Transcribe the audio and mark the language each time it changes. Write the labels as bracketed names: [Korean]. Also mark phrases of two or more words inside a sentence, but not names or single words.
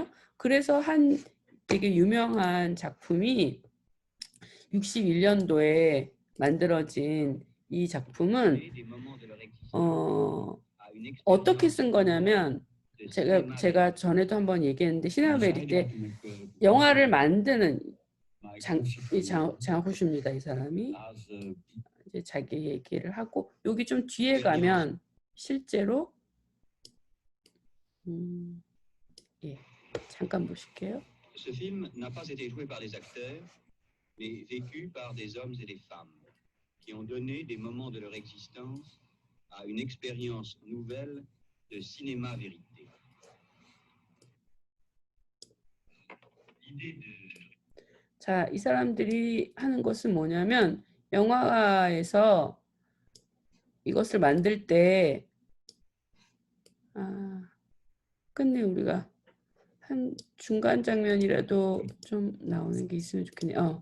[Korean] 그래서 한 되게 유명한 작품이 61년도에 만들어진 이 작품은 어떻게 쓴 거냐면 제가 전에도 한번 얘기했는데 시네마베리 때 영화를 만드는 장호슈입니다. 이 사람이 이제 자기 얘기를 하고 여기 좀 뒤에 가면 실제로 예, 잠깐 보실게요. [French] Ce film n'a pas été joué par des acteurs, mais vécu par des hommes et des femmes qui ont donné des moments de leur existence à une expérience nouvelle de cinéma vérité. [Korean] 자, 이 사람들이 하는 것은 뭐냐면 영화에서 이것을 만들 때 끝내 우리가 한 중간 장면이라도 좀 나오는 게 있으면 좋겠네요.